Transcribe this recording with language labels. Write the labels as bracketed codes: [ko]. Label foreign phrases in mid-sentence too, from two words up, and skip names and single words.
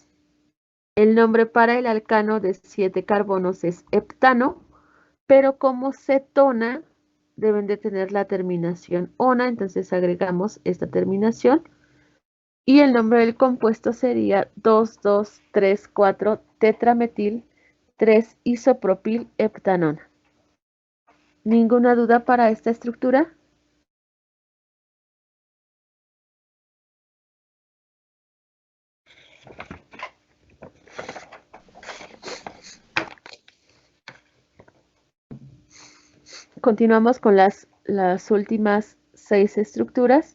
[es] El nombre para el alcano de 7 carbonos es heptano, pero como cetona deben de tener la terminación ona, entonces agregamos esta terminación. Y el nombre del compuesto sería 2,2,3,4 tetrametil 3 isopropil heptanona. ¿Ninguna duda para esta estructura? Continuamos con las últimas 6 estructuras.